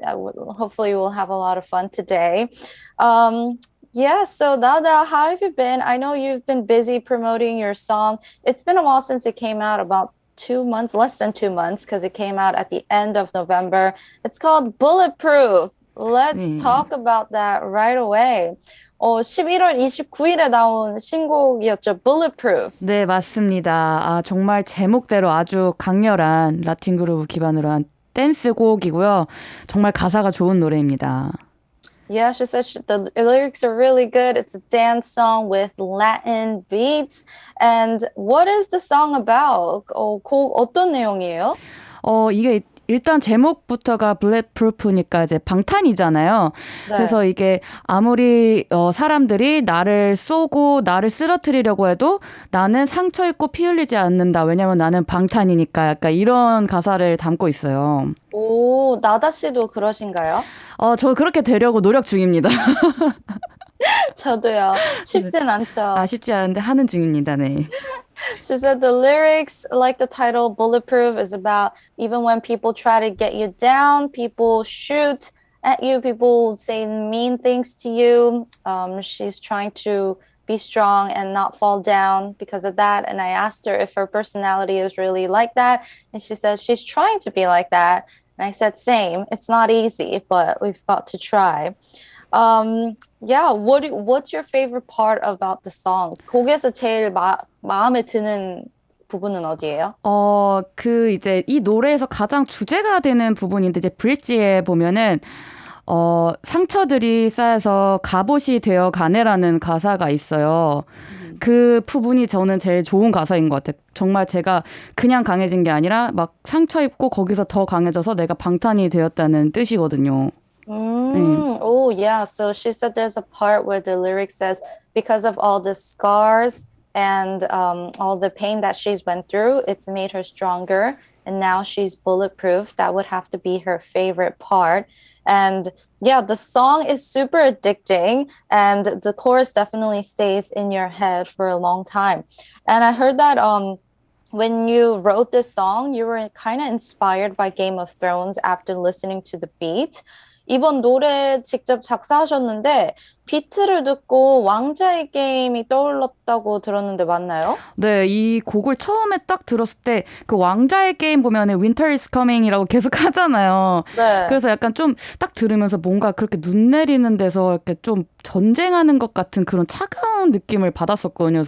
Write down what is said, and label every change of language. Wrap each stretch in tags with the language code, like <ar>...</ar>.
<en>Hopefully we'll have a lot of fun today. Yeah, so Dada, how have you been? I know you've been busy promoting your song. It's been a while since it came out, about 2 months, less than 2 months, because it came out at the end of November. It's called Bulletproof. Let's talk about that right away.</en> <ko>11월 29일에 나온 신곡이었죠, Bulletproof. 네, 맞습니다. 정말 제목대로 아주 강렬한 라틴 그루브 기반으로 한 댄스곡이고요. 정말 가사가 좋은 노래입니다.</ko> <en>Yeah, she said the lyrics are really good. It's a dance song with Latin beats. And what is the song about?</en> <ko>곡 어떤 내용이에요? 이게 일단 제목부터가 Bulletproof니까 이제 방탄이잖아요. 네. 그래서 이게 아무리 사람들이 나를 쏘고 나를 쓰러뜨리려고 해도 나는 상처 입고 피 흘리지 않는다. 왜냐면 나는 방탄이니까 약간 이런 가사를 담고 있어요. 오, 나다 씨도 그러신가요? 저 그렇게 되려고 노력 중입니다. 저도요. 쉽진 않죠. 쉽지 않은데 하는 중입니다. 네.</ko> <en>She said the lyrics, like the title, Bulletproof, is about even when people try to get you down, people shoot at you, people say mean things to you. She's trying to be strong and not fall down because of that. And I asked her if her personality is really like that. And she said she's trying to be like that. And I said, same. It's not easy, but we've got to try. Yeah, what's your favorite part about the song?</en> <ko>곡에서 제일 마음에 드는 부분은 어디예요? 이제 이 노래에서 가장 주제가 되는 부분인데 이제 브릿지에 보면은 상처들이 쌓여서 갑옷이 되어 가네라는 가사가 있어요. 그 부분이 저는 제일 좋은 가사인 것 같아요. 정말 제가 그냥 강해진 게 아니라 막 상처 입고 거기서 더 강해져서 내가 방탄이 되었다는 뜻이거든요.</ko> <en>Oh, yeah. So she said there's a part where the lyric says, because of all the scars and all the pain that she's went through, it's made her stronger. And now she's bulletproof. That would have to be her favorite part. And yeah, the song is super addicting and the chorus definitely stays in your head for a long time. And I heard that when you wrote this song, you were kind of inspired by Game of Thrones after listening to the beat.</en> <ko>이번 노래 직접 작사하셨는데 비트를 듣고 왕자의 게임이 떠올랐다고 들었는데 맞나요? 네, 이 곡을 처음에 딱 들었을 때 그 왕자의 게임 보면은 Winter is Coming이라고 계속 하잖아요. 네. 그래서 약간 좀 딱 들으면서 뭔가 그렇게 눈 내리는 데서 이렇게 좀 전쟁하는 것 같은 그런 차가운 느낌을 받았었거든요.</ko>